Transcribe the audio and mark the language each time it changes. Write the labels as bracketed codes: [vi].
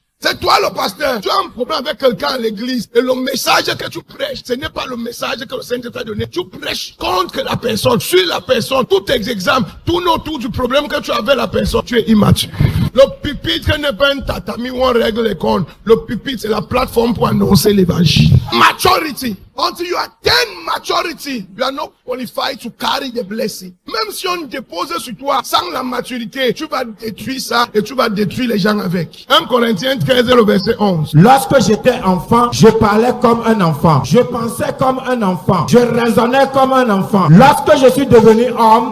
[fr] C'est toi le pasteur, tu as un problème avec quelqu'un à l'église et le message que tu prêches, ce n'est pas le message que le Seigneur t'a donné. Tu prêches contre la personne, sur la personne, tous tes exemples, tourne autour du problème que tu as avec la personne. Tu es immature. Le pupitre n'est pas un tatami où on règle les comptes. Le pupitre, c'est la plateforme pour annoncer l'évangile. [en] Maturity. Until you attain maturity, you are not qualified to carry the blessing. [fr] Même si on dépose sur toi sans la maturité, tu vas détruire ça et tu vas détruire les gens avec. 1 Corinthiens 13, le verset 11. Lorsque j'étais enfant, je parlais comme un enfant. Je pensais comme un enfant. Je raisonnais comme un enfant. Lorsque je suis devenu homme,